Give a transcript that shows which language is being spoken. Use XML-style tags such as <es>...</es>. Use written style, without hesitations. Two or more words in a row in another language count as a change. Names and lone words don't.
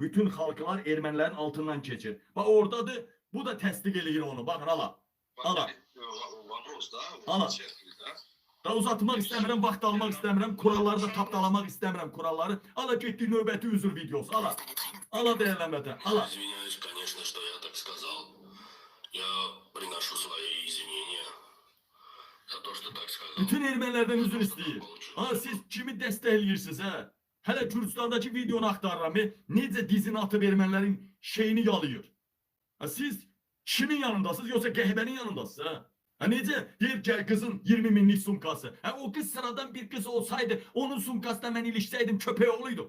<az>Bütün xalqlar ermənilərin altından keçir. Bax, oradadır. Bu da təsdiq eləyir onu. Baxın, ala. Ala. Da uzatmaq istəmirəm, vaxt almaq istəmirəm, kuralları da tapdalamaq istəmirəm kuralları. Ala getdi növbəti üzr videosu, ala. Ala dəyərlənmədə, ala.</az> <ru>Извиняюсь, конечно, что я так сказал. Я приношу свои извинения за то, что так сказал.</ru> <az>Bütün ermənilərdən üzr istəyir. Siz kimi dəstəkləyirsiniz, Hələ Gürcistandakı videonu axtarıram, necə dizini atıb ermənilərin şeyini yalayır. Siz kimin yanındasınız, yoxsa qəhbənin yanındasınız, necə? Deyir ki, qızın 20 minlik sumkası. O qız sıradan bir qız olsaydı, onun sumkasına mən ilişsəydim, köpək oğluydu.</az>